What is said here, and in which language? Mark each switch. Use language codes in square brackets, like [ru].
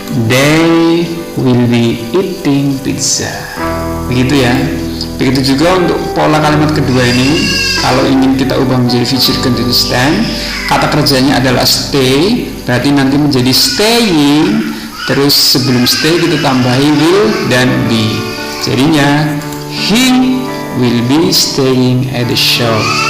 [en] They will be eating pizza. [id] Begitu ya. Begitu juga untuk pola kalimat kedua ini. Kalau ingin kita ubah menjadi future continuous tense, kata kerjanya adalah stay, berarti nanti menjadi staying. Terus sebelum stay kita tambahi will dan be. Jadinya [en] he will be staying at the shop.